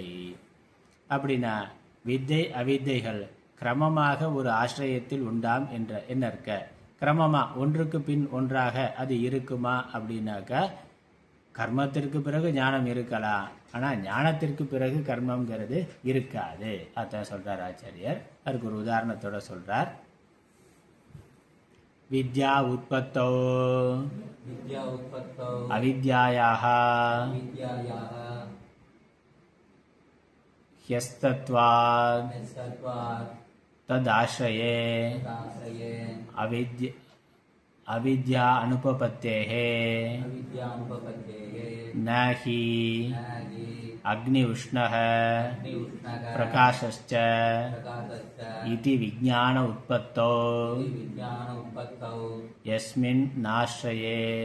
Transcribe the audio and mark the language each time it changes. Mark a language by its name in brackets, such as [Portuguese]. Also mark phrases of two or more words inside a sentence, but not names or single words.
[Tamil] அப்படின்னா வித்தை அவித்தைகள் கிரமமாக ஒரு ஆசிரியத்தில் உண்டாம் என்ற என்ன இருக்க, கிரமமா ஒன்றுக்கு பின் ஒன்றாக அது இருக்குமா அப்படின்னாக்கா, கர்மத்திற்கு பிறகு ஞானம் இருக்கலாம், ஆனால் ஞானத்திற்கு பிறகு கர்மங்கிறது இருக்காது. அதான் சொல்றார் ஆச்சாரியர். அதுக்கு ஒரு உதாரணத்தோட சொல்றார். [Sanskrit] विद्या उत्पत्तौ अविद्यायाः ह्यस्तत्वात् तदाश्रये अविद्या अनुपपत्तेः न हि अग्नि उष्णः प्रकाशश्च इति विज्ञान उत्पत्तौ यस्मिन् नाश्रये